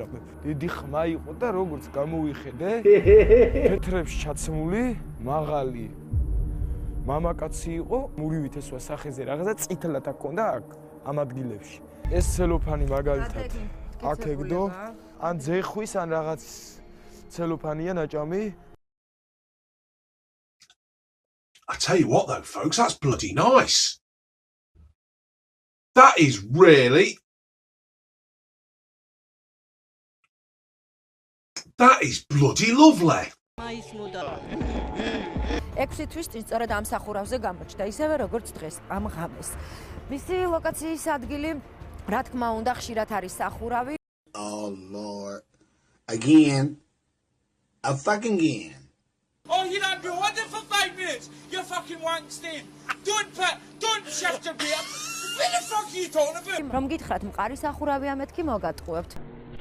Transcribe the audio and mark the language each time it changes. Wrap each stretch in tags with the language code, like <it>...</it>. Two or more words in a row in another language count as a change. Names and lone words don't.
<ka>დიდი ხმა იყო და როგორც გამოვიხედე, თეთრებს ჩაცმული, მაღალი მამაკაცი იყო, მურივით ესვა სახეზე რაღაცა წითლად აქონდა აქ ამ ადგილებში. ეს ცელოფანი მაგალითად აქ ეგდო, ან ძეხვის ან რაღაც ცელოფანია ნაჭამი.</ka> <en>I tell you what though, folks, that's bloody nice. That is really... That is bloody lovely.</en> <ka>6 თვის წინ სწორედ ამ სახურავზე გამოჩნდა, ისევე როგორც დღეს ამ ღამეს. მისი ლოკაციის ადგილი, რა თქმა უნდა, ხშირად არის სახურავი.</ka> <en>Oh Lord. Again. A fucking again. Oh, you don't do what for 5 minutes. You fucking wankstein. Don't shift your beer. What the fuck are you talking about?</en> <ka>რომ გითხრათ, მყარი სახურავია, მეთქი მოგატყუებთ.</ka>